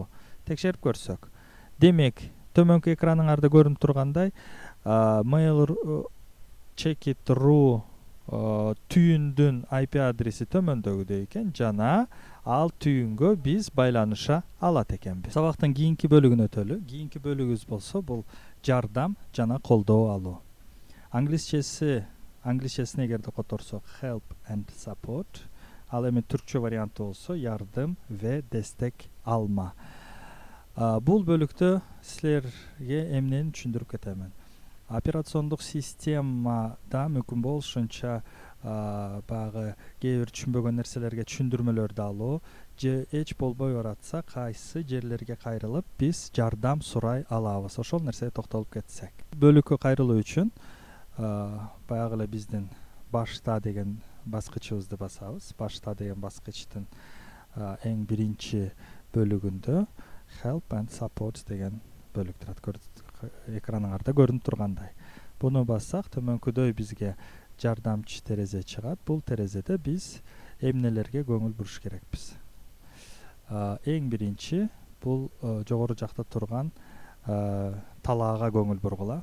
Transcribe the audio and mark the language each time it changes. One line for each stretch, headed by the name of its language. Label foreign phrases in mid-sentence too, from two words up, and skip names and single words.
Kyrgyz: Текшерип көрсөк. Демек, төмөнкү экраныңарда көрүнүп тургандай, mail checkit.ru түйүндүн IP адреси төмөндөгүдөй экен жана ал түйүнгө биз байланыша алат экенбиз. Сабактын кийинки бөлүгүнө өтөлү. Кийинки бөлүгүбүз болсо бул жардам жана колдоо алуу. Англисчесине эгерде которсок
English: help and support.
Kyrgyz: Ал эми түркчө варианты болсо
Turkish: yardım ve destek alma.
Kyrgyz: Бул бөлүктө силерге эмнени түшүндүрүп кетемин. Операциондук системада мүмкүн болушунча багы кээ бир түшүнбөгөн нерселерге түшүндүрмөлөрдү алуу же эч болбой баратса кайсы жерлерге кайрылып биз жардам сурай алабыз. Ошол нерсеге токтолуп кетсек. Бөлүккө кайрылуу үчүн баягы эле биздин башта деген баскычыбызды басабыз. Башта деген баскычтын эң биринчи бөлүгүндө
English: help and support
Kyrgyz: деген бөлүк турат. Экраныңарда көрүнүп тургандай. Буну бассак, төмөнкүдөй бизге жардамчы терезе чыгат. Бул терезеде биз эмнелерге көңүл буруш керекпиз. Эң биринчи бул жогору жакта турган талаага көңүл бургула.